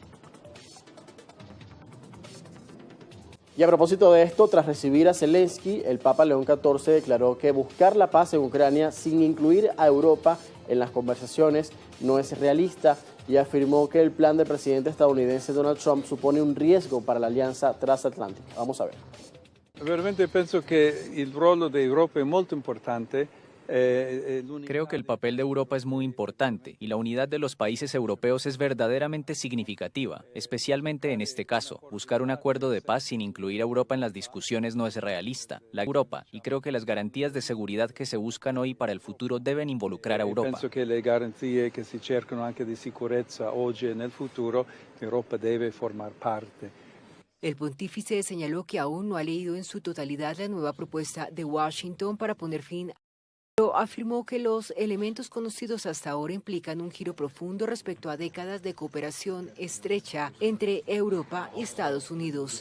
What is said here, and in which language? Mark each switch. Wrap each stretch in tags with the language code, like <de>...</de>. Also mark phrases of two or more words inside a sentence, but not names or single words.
<es>Y a propósito de esto, tras recibir a Zelensky, el Papa León XIV declaró que buscar la paz en Ucrania sin incluir a Europa en las conversaciones no es realista y afirmó que el plan del presidente estadounidense Donald Trump supone un riesgo para la alianza transatlántica. Vamos a ver.</es> <it>Veramente penso che il ruolo d'Europa è molto importante.</it> <es>Creo que el papel de Europa es muy importante y la unidad de los países europeos es verdaderamente significativa, especialmente en este caso. Buscar un acuerdo de paz sin incluir a Europa en las discusiones no es realista. La Europa, y creo que las garantías de seguridad que se buscan hoy para el futuro deben involucrar a Europa.</es> <it>Penso che le garanzie che si cercano anche di sicurezza oggi e nel futuro, l'Europa deve formar parte.</it> <es>El pontífice señaló que aún no ha leído en su totalidad la nueva propuesta de Washington para poner fin afirmó que los elementos conocidos hasta ahora implican un giro profundo respecto a décadas de cooperación estrecha entre Europa y Estados Unidos.</es>